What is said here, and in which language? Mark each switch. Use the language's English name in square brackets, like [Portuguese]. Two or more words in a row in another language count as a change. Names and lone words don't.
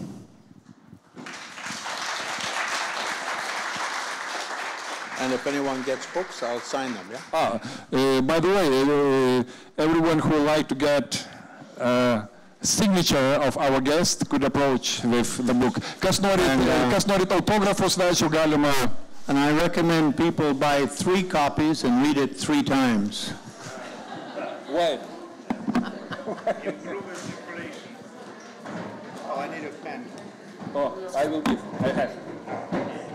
[English] And if anyone gets books, I'll sign them, yeah? By the way, everyone who would like to get signature of our guest could approach with the book. [Lithuanian] Kas norit autografų svečio galima. [English] And I recommend people buy 3 copies and read it 3 times. Why? Improve circulation. Oh, I need a pen. Oh, I will give. I have.